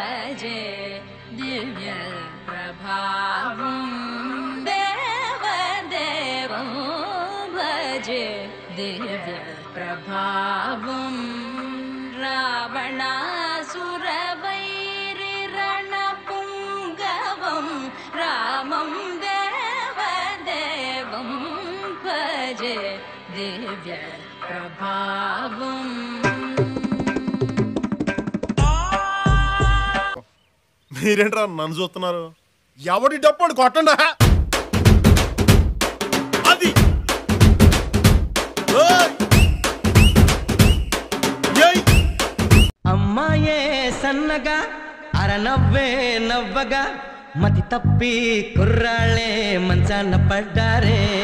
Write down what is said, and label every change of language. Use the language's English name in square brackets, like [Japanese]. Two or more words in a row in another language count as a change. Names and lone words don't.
[Sanskrit] भजे दिव्य प्रभावं देवदेवं भजे दिव्य प्रभावं रावणासुरवैरिरणपुङ्गवं रामं देवदेवं भजे दिव्य प्रभावं [Telugu] మీరేంట్రా నన్ను చూస్తున్నారు? ఎవడి డప్పుడు కొట్టండా అది అమ్మాయే సన్నగా అరనవ్వే నవ్వగా మతి తప్పి కుర్రాళ్ళే మంచాన పడ్డారే